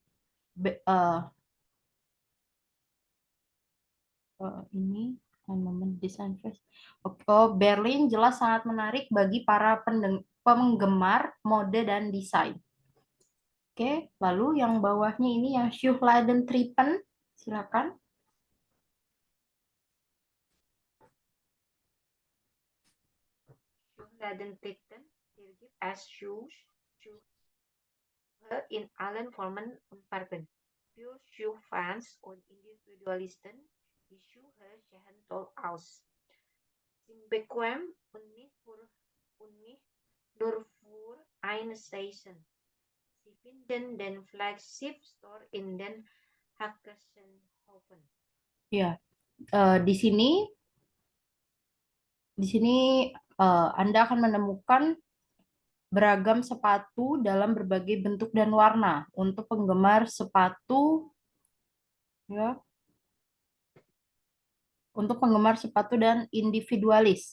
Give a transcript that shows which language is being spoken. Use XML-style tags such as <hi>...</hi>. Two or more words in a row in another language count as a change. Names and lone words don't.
<id>Ini desain fest. Berlin jelas sangat menarik bagi para penggemar mode dan desain. Oke, lalu yang bawahnya ini yang Schuhladen Trippen, silakan.</id> <de>Schuhladen Trippen hier gibt es Schuhe in allen Formen und Farben. Für Schuhfans und Individualisten, die Schuhe sehen toll aus. Sind bequem und nicht nur für eine Saison. Sie finden den Flagship Store in den Hackersenhofen.</de> <id>Ya, di sini Anda akan menemukan beragam sepatu dalam berbagai bentuk dan warna untuk penggemar sepatu ya. Untuk penggemar sepatu dan individualis.</id>